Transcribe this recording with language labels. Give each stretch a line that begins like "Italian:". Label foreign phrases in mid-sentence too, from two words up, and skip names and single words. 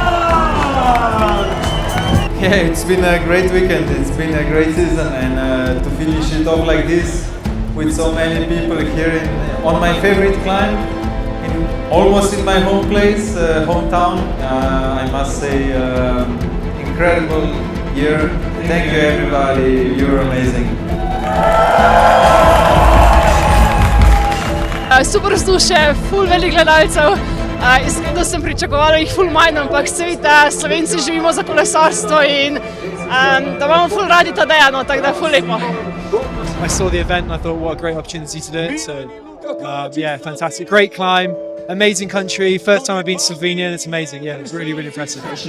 English: Yeah, it's been a great weekend, it's been a great season, and to finish it off like this with so many people here on my favorite climb, almost in my home place, hometown. I must say, incredible year. Thank you everybody, you're amazing.
Slovenian: Super vzdušje, ful velik gledalcev. Iskreno sem pričakovala jih ful manj, ampak se vidi, da Slovenci živimo za kolesarstvo in da imamo ful radi Tadeja, no, tako da ful lepo.
English: I saw the event and I thought what a great opportunity to do it, so yeah, fantastic, great climb, amazing country, first time I've been to Slovenia and it's amazing, yeah, it's really, really impressive.